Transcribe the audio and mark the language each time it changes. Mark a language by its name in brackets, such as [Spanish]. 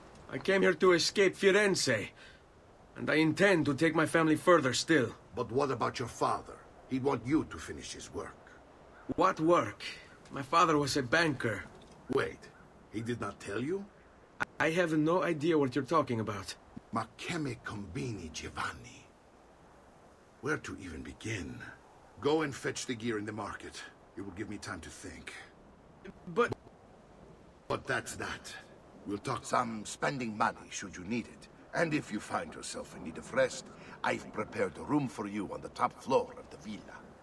[English] I came here to escape Firenze. And I intend to take my family further still. But what about your father? He'd want you to finish his work. What work? My father was a banker. Wait, he did not tell you? I have no idea what you're talking about. [Italian] Ma che me combini, Giovanni? [English] Where to even begin? Go and fetch the gear in the market. It will give me time to think. But that's that. We'll talk Some spending money should you need it. And if you find yourself in need of rest, I've prepared a room for you on the top floor of the villa.